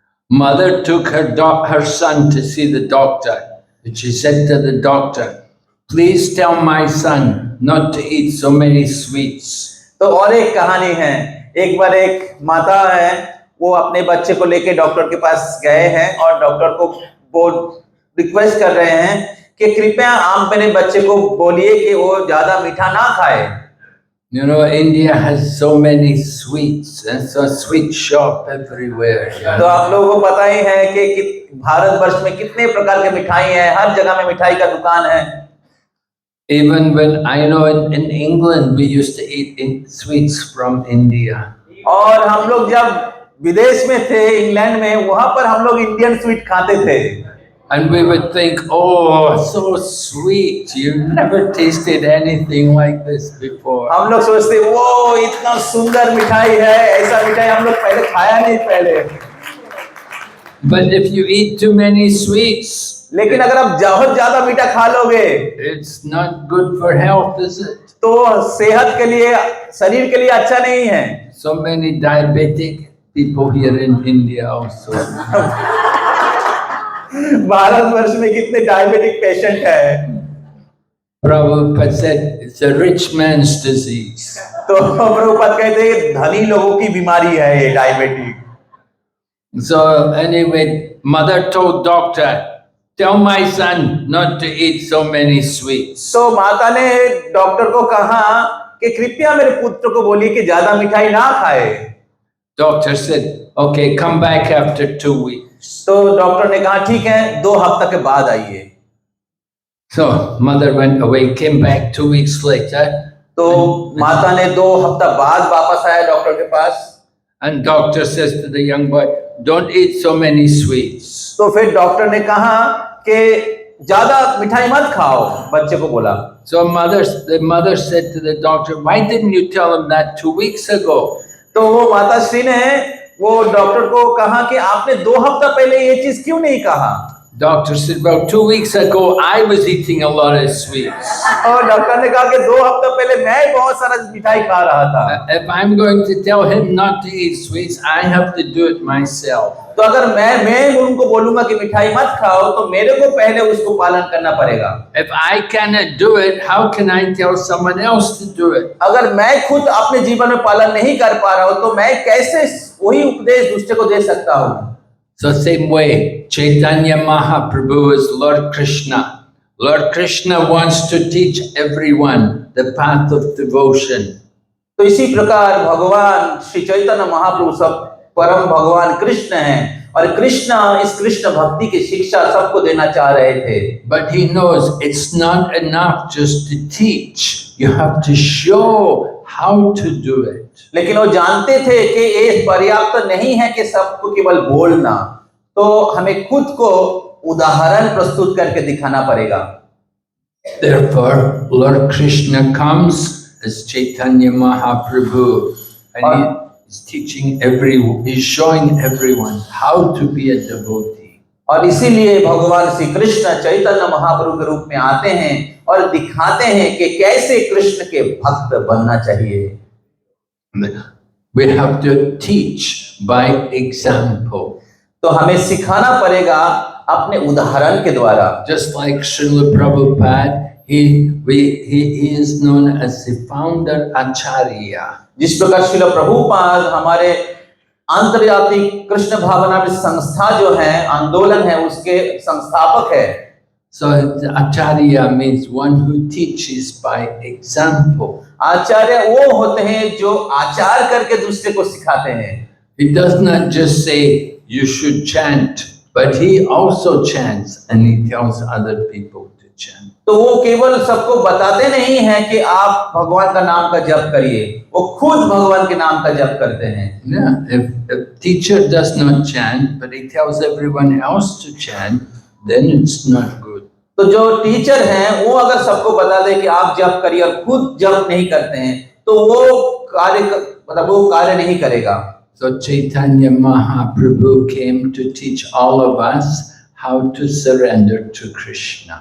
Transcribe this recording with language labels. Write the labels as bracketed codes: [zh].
[en] Mother took her son to see the doctor. And she said to the doctor, "Please tell my son not to eat so many sweets." [hi] तो और एक कहानी है, एक बार एक माता है वो अपने बच्चे को लेके डॉक्टर के पास गए हैं और डॉक्टर को वो रिक्वेस्ट कर रहे हैं कि कृपया आप मेरे बच्चे को बोलिए कि वो ज्यादा मीठा ना खाए। [en] You know, India has so many sweets and so sweet shop everywhere. [hi] तो आप लोगों को पता ही है कि भारतवर्ष में कितने प्रकार के मिठाई हैं, हर जगह में मिठाई का दुकान है। [en] Even when I know in England we used to eat sweets from India. [hi] और हम लोग जब विदेश में थे इंग्लैंड में, वहां पर हम लोग इंडियन स्वीट खाते थे। [en] And we would think, oh, so sweet. You've never tasted anything like this before. [hi] हम लोग सोचते वो इतना सुंदर मिठाई है, ऐसा मिठाई हम लोग पहले खाया नहीं पहले। [en] But if you eat too many sweets, [hi] लेकिन अगर आप बहुत ज्यादा मीठा खा लोगे, [en] it's not good for health, is it? [hi] तो सेहत के लिए, शरीर के लिए अच्छा नहीं है। [en] So many diabetic people here in India also. [hi] Bharatvarsh में कितने डायबिटिक पेशेंट हैं। [en] Prabhupada said it's a rich man's disease. [hi] तो प्रभुपाद कहते हैं धनी लोगों की बीमारी है ये diabetic. [en] So anyway, mother told doctor, "Tell my son not to eat so many sweets." [hi] तो माता ने डॉक्टर को कहा कि कृपया मेरे पुत्र को बोलिए कि ज्यादा मिठाई ना खाए। [en] Doctor said, "Okay, come back after 2 weeks." [hi] तो डॉक्टर ने कहा ठीक है, 2 हफ्ते के बाद आइए। [en] So mother went away, came back 2 weeks later. [hi] तो माता ने 2 हफ्ता बाद वापस आया डॉक्टर के पास। [en] And doctor says to the young boy, "Don't eat so many sweets." [hi] तो फिर डॉक्टर ने कहा कि ज्यादा मिठाई मत खाओ, बच्चे को बोला। [en] So the mother said to the doctor, "Why didn't you tell him that 2 weeks ago?" [hi] तो वो माता श्री ने वो डॉक्टर को कहा कि आपने 2 हफ्ता पहले ये चीज क्यों नहीं कहा। [en] Doctor said, well, 2 weeks ago, I was eating a lot of sweets. [hi] और डॉक्टर ने कहा कि 2 हफ्ते पहले मैं बहुत सारा मिठाई खा रहा था। [en] If I'm going to tell him not to eat sweets, I have to do it myself. [hi] तो अगर मैं उनको बोलूंगा कि मिठाई मत खाओ, तो मेरे को पहले उसको पालन करना पड़ेगा। [en] If I cannot do it, how can I tell someone else to do it? [hi] अगर मैं खुद अपने जीवन में पालन नहीं कर पा रहा हूँ, तो मैं कैसे वही उपदेश दूसरे को दे सकता हूँ? [en] So same way, Chaitanya Mahaprabhu is Lord Krishna. Lord Krishna wants to teach everyone the path of devotion. [hi] तो इसी प्रकार भगवान श्री चैतन्य महाप्रभु सब परम भगवान कृष्ण हैं, और कृष्ण इस कृष्ण भक्ति की शिक्षा सबको देना चाह रहे थे। [en] But he knows it's not enough just to teach. You have to show how to do it. [hi] लेकिन वो जानते थे कि ये पर्याप्त नहीं है कि सबको केवल बोलना, तो हमें खुद को उदाहरण प्रस्तुत करके दिखाना पड़ेगा। [en] Therefore, Lord Krishna comes as Chaitanya Mahaprabhu, and he is teaching he's showing everyone how to be a devotee. [hi] और इसीलिए भगवान श्री कृष्ण चैतन्य महाप्रभु के रूप में आते हैं और दिखाते हैं कि कैसे कृष्ण के भक्त बनना चाहिए। [en] We have to teach by example. [hi] तो हमें सिखाना पड़ेगा अपने उदाहरण के द्वारा। [en] Just like Srila Prabhupada, he is known as the founder Acharya. [hi] जिस प्रकार श्रील प्रभुपाद हमारे अंतर्जातीय कृष्ण भावना संस्था जो है, आंदोलन है, उसके संस्थापक है। [en] So Acharya means one who teaches by example. [hi] आचार्य वो होते हैं जो आचार करके दूसरे को सिखाते हैं। [en] He does not just say you should chant, but he also chants and he tells other people to chant. [hi] तो वो केवल सबको बताते नहीं हैं कि आप भगवान का नाम का जप करिए, वो खुद भगवान के नाम का जप करते हैं। [en] Yeah, if teacher does not chant, but he tells everyone else to chant, then it's not good. [hi] तो जो टीचर हैं वो अगर सबको बता दे कि आप जप करिए और खुद जप नहीं करते हैं, तो वो कार्य नहीं करेगा। [en] So Chaitanya Mahaprabhu came to teach all of us how to surrender to Krishna.